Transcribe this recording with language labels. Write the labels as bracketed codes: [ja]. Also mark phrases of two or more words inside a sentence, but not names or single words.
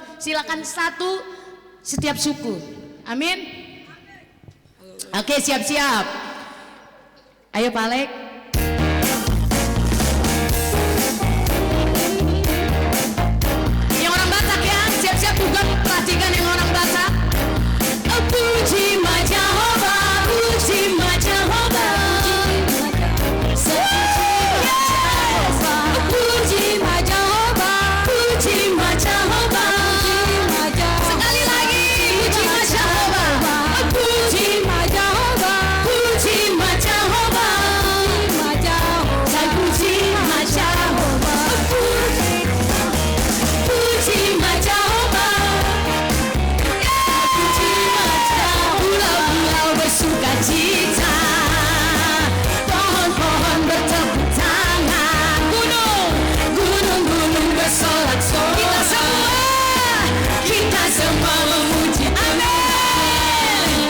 [id] Silakan 1 setiap suku. Amin. Oke, siap-siap. Ayo Palek. Siap-siap juga perhatikan yang orang Batak. Puji Jehovah, puji Jehovah, puji Jehovah, puji Jehovah. Sekali lagi, puji Jehovah, puji Jehovah, puji Jehovah. Saya puji Jehovah, puji Jehovah. Pulau-pulau bersuka cita, pohon-pohon bertepuk tangan, gunung-gunung bersorak-sorak. Kita semua memuji Amin.